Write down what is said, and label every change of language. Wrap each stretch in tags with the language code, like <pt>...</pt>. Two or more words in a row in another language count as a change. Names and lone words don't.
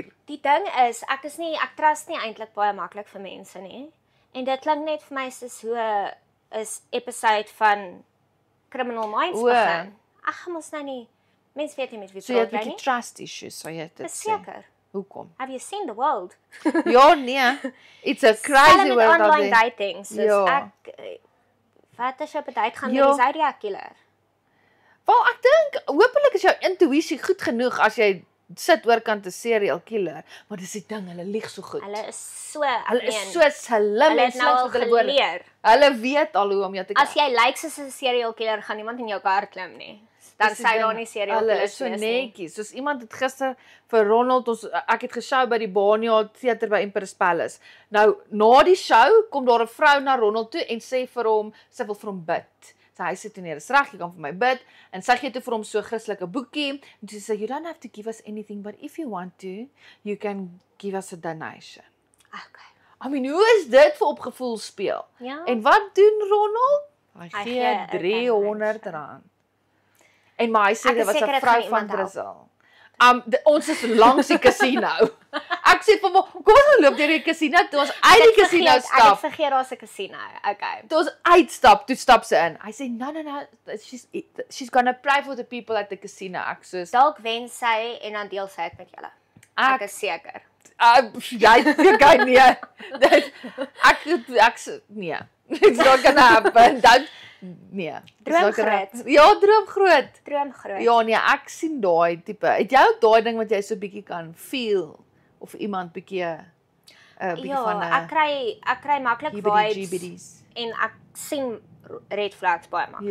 <af>Die ding is, ek trust nie eintlik baie maklik vir mense nie. En dit klink net vir my soos hoe is episode van Criminal Minds O. begin. Ag, mos nou nie. Mense weet nie met wie So jy het praat 'n jy bietjie nie. trust issues, so jy het dit sê. Seker. Hoekom?</af> <en>Have you seen the world?</en> <af>Ja, nee.</af> <en>It's a crazy</en> <af>Selfs met</af> <en>world out</en> <af>online</af> <en>there.</en> <af>dating, soos Ja. wat as jy op 'n date gaan Ja. met die Zodiac killer? Wel, ek dink hopelik is jou intuïsie goed genoeg as jy sit oorkant 'n serial killer, maar dis die ding, hulle lieg so goed. Hulle is so Hulle is meen, so slim hulle en het nou slim al met hulle woorde. geleer. Hulle weet al hoe om jou te As jy lyk soos 'n serial killer, gaan niemand in jou kar klim nie. Dan Dis die sê ding, daar nie serial Hulle killers is so wees nie. netjies. Soos iemand het gister vir Ronald ek het geshow by die Barnyard Theater by Empress Palace. Nou, na die show kom daar 'n vrou na Ronald toe en sê vir hom, sy wil vir hom bid. Hy sê toe nee, dis reg, jy kan vir my bid. En sy gee toe vir hom so 'n Christelike boekie en sy sê</af> <en>you don't have to give us anything, but if you want to, you can give us a donation.</en> <af>Okay.</af> <en>I mean,</en> <af>hoe is dit vir opgevoel speel? Ja. En wat doen Ronald? Hy Hy gee gee 'n R300. En maar hy sê Ek dit is was 'n seker dit vrou gaan van iemand help. Brazil. Ons is langs die casino. Ek sê vir hom, kom ons gaan loop deur die casino toe ons uit die casino Ek het stap. vergeet daar's 'n casino. Okay. Toe ons uitstap, toe stap sy in. Hy sê</af> <en>no, she's gonna pray for the people at the casino.</en> <af>Ek sê Dalk wen sy en dan deel sy dit met julle. Ek is seker. jy kan nie. Ek nee.</af> <en>It's not gonna happen.</en> <af>Nee. Droom groot. Ja, droom groot. Droom groot. Ja, nee, ek sien daai tipe. Het jy ook daai ding wat jy so bietjie kan feel of iemand bietjie 'n bietjie van 'n ek kry maklik vibes GBD's. en ek sien</af> <en>red flags</en> <af>baie maklik.</af>